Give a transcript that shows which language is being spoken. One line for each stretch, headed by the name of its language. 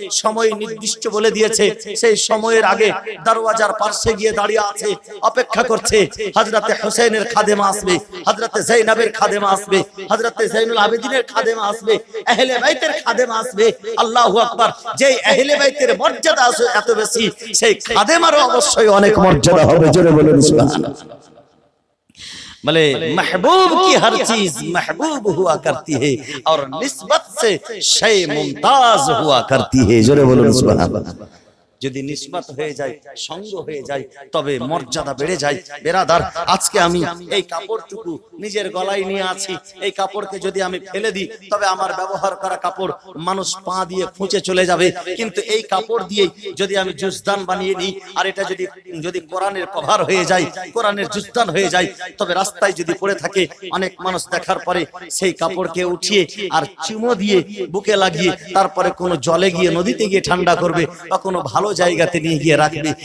Bangla: সময় নির্দিষ্ট বলে দিয়েছে, সেই সময়ের আগে দরওয়াজার পাশে গিয়ে দাঁড়িয়ে আছে, অপেক্ষা করছে। হযরতে হুসাইনের খাদেমা আসবে, হযরতে যায়েনাবের খাদেমা আসবে, হযরতে যায়নুল আবেদিনের খাদেমা আসবে, আহলে বাইতের খাদেমা আসবে। আল্লাহু আকবার। যেই আহলে বাইতের মর্যাদা আছে এত বেশি, সেই খাদেমারও অবশ্যই অনেক মর্যাদা হবে। জোরে বলুন সুবহানাল্লাহ।
Hindi: बोले महबूब की हर चीज महबूब हुआ करती है और निस्बत से शय मुमताज हुआ करती है। जोरे बोलो सुभान अल्लाह।
Bangla: যদি নিসবত হয়ে যায়, সঙ্গ হয়ে যায়, তবে মর্যাদা বেড়ে যায়। বেরাদার, আজকে আমি এই কাপড়টুকু নিজের গলায় নিয়ে আছি, এই কাপড়কে যদি আমি ফেলে দিই তবে আমার ব্যবহার করা কাপড় মানুষ পা দিয়ে খুঁচে চলে যাবে। কিন্তু এই কাপড় দিয়ে যদি আমি জুজদান বানিয়ে নিই, আর এটা যদি কোরআনের কভার হয়ে যায়, কোরআনের জুজদান হয়ে যায়, তবে রাস্তায় যদি পড়ে থাকে অনেক মানুষ দেখার পরে সেই কাপড়কে উঠিয়ে আর চুমো দিয়ে বুকে লাগিয়ে তারপরে কোনো জলে গিয়ে নদীতে গিয়ে ঠান্ডা করবে বা কোনো ভালো জায়গাতে নিয়ে গিয়ে রাখবে।